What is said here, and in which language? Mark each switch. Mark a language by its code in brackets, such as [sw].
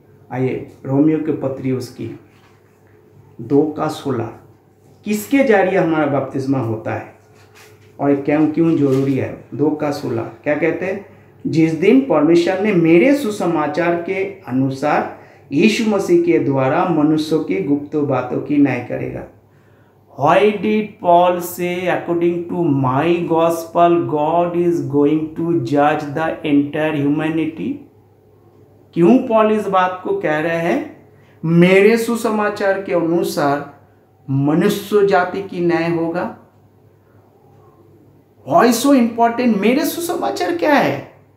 [hi] आइए रोमियो के पत्री उसकी 2:16 किसके जरिए हमारा बपतिस्मा होता है और क्यों जरूरी है? 2:16 क्या कहते हैं? जिस दिन परमेश्वर ने मेरे सुसमाचार के अनुसार यीशु मसीह के द्वारा मनुष्यों की गुप्त बातों की न्याय करेगा। [en] Why did Paul say according to my gospel God is going to judge the entire humanity? [hi] क्यों पॉल इस बात को कह रहे हैं? मेरे सुसमाचार के अनुसार मनुष्य जाति की न्याय होगा। [en] Why so important? [hi] मेरे सुसमाचार क्या है?